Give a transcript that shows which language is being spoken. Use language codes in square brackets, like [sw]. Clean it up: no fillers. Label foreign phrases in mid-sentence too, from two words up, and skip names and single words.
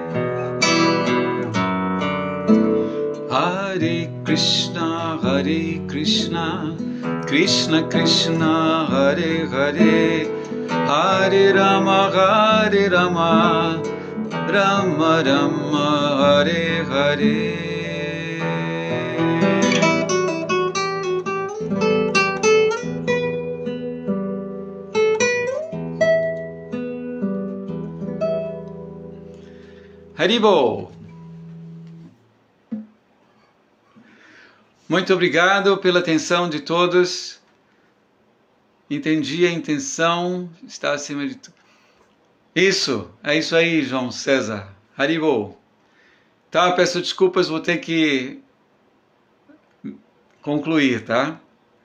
[sa] हरे कृष्ण कृष्ण कृष्ण हरे हरे हरे राम राम राम हरे हरे. [pt] Haribol! Muito obrigado pela atenção de todos. Entendi a intenção, está acima de tudo. Isso, é isso aí, João César. Haribol! Tá, peço desculpas, vou ter que concluir, tá?